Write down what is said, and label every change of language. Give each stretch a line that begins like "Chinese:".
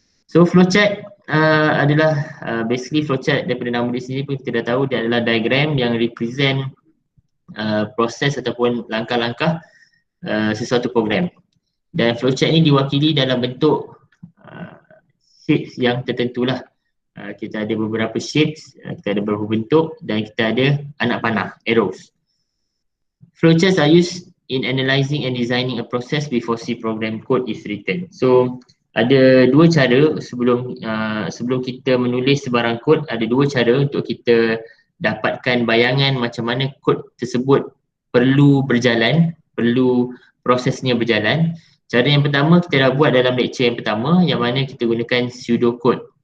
Malay: So flowchart adalah basically flowchart daripada nama dia sendiri pun kita dah tahu dia adalah diagram yang represent proses ataupun langkah-langkah sesuatu program. Dan flowchart ni diwakili dalam bentuk shapes yang tertentulah. Kita ada beberapa shapes, kita ada beberapa bentuk dan kita ada anak panah, arrows.
English: Flowcharts are used in analyzing and designing a process before C program code is written.
Malay: So ada dua cara sebelum kita menulis sebarang kod, ada dua cara untuk kita dapatkan bayangan macam mana kod tersebut perlu berjalan, perlu prosesnya berjalan. Cara yang pertama kita dah buat dalam lecture yang pertama, yang mana kita gunakan pseudocode.